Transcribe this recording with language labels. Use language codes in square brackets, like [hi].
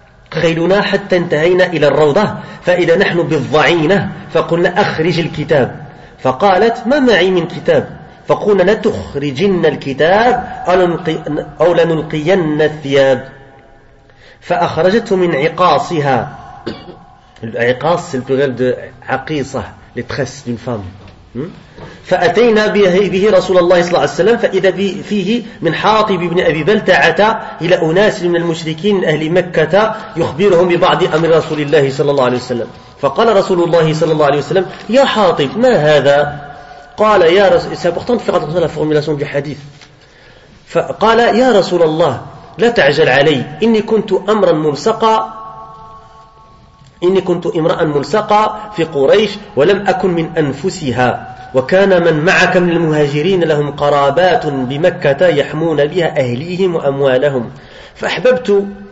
[ar] خيلنا حتى انتهينا إلى الروضة فإذا نحن بالضعينة فقلنا أخرج الكتاب فقالت ما معي من كتاب فقلنا لتخرجن الكتاب أو لنلقين الثياب فأخرجته من عقاصها. [fr] العقاص c'est le pluriel de عقيصة, les tresses d'une femme. [ar] فأتينا به رسول الله صلى الله عليه وسلم فإذا فيه من حاطب بن أبي بلتعة إلى أناس من المشركين أهل مكة يخبرهم ببعض أمر رسول الله صلى الله عليه وسلم. فقال رسول الله صلى الله عليه وسلم يا حاطب ما هذا قال يا رسول. [fr] C'est important de faire attention à la formulation du hadith. [ar] فقال يا رسول الله لا تعجل علي إني كنت أمرا ملصقا إني كنت امرأ ملصقا في قريش ولم أكن من أنفسها وكان من معك من المهاجرين لهم قرابات بمكة يحمون بها أهليهم وأموالهم فأحببت